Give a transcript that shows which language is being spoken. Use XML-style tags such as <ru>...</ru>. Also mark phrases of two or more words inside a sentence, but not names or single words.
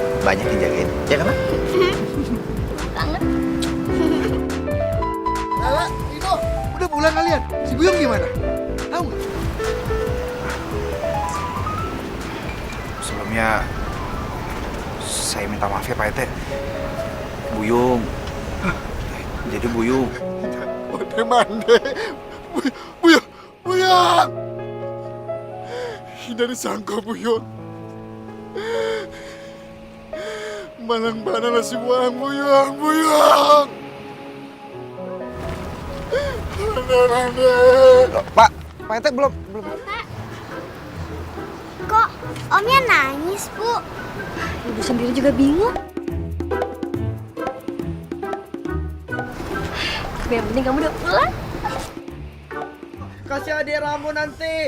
<id>Banyak yang jagain. Ya kan? Kangen. Lala, itu udah pulang kalian. Si Buyung gimana? Tahu nggak? Sebelumnya saya minta maaf ya Pak Ete. Buyung. Jadi Buyung.</id> <min>Mande mande. Buyung, Buyung.</min> <id>Dari sangka Buyung. Malang-malang nasi buang Buyung, Buyung. Mande. Pak Ete belum. Kok Omnya nangis, Bu? Ibu sendiri juga bingung. Tapi yang penting kamu udah pulang. Kasih adik Ramo nanti.</id>